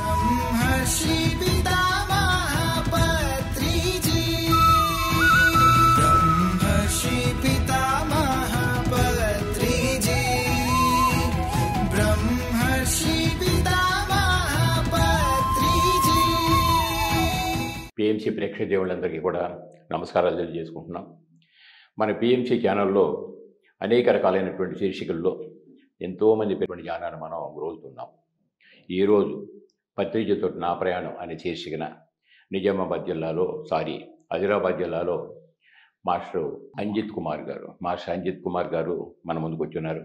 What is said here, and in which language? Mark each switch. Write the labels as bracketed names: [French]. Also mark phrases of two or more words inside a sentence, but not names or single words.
[Telugu] ब्रह्मर्षि पितामह पत्रिजी, ब्रह्मर्षि पितामह पत्रिजी, ब्रह्मर्षि पितामह पत्रिजी। పిఎంసి ప్రేక్షక దేవుళ్ళందరికీ కూడా నమస్కారాలు తెలియజేసుకుంటున్నాం. మన పిఎంసి ఛానల్లో అనేక రకాలైనటువంటి శీర్షికల్లో ఎంతోమంది పెట్టుబడి జ్ఞానాన్ని మనం గ్రోలుతున్నాం. ఈరోజు పత్రిజతో నా ప్రయాణం అనే శీర్షికన ఆదిలాబాద్ జిల్లాలో మాస్టర్ అంజిత్ కుమార్ గారు మన ముందుకు వచ్చున్నారు.